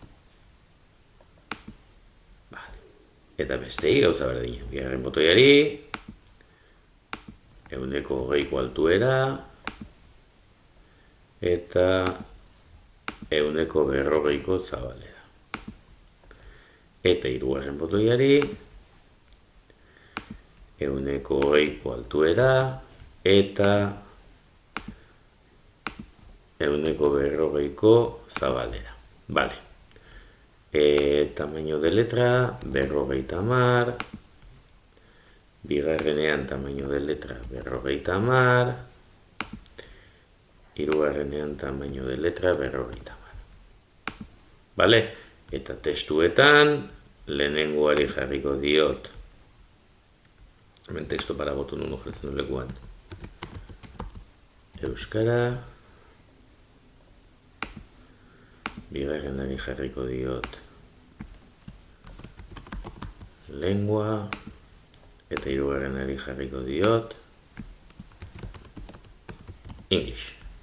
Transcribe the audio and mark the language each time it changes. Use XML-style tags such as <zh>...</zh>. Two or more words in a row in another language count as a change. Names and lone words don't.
<eu>Eta bestei gauza berdina, bigarren botoiari, 120 altuera, eta 140 zabalera. Eta hirugarren botoiari, 120 altuera, eta 140 zabalera.</eu> <es>Vale. Tamaño de letra, 50.</es> <eu>Bigarrenean</eu> <es>tamaño de letra,</es> <eu>50. Hirugarrenean</eu> <es>tamaño de letra,</es> <eu>50.</eu> <es>Vale?</es> <eu>Eta testuetan, lehenengoari jarriko diot, hemen</eu> <es>texto para botón</es> <eu>1 jartzen du lekuan, euskara, bigarrenari jarriko diot, lengua, eta hirugarrenari jarriko diot, English.</eu>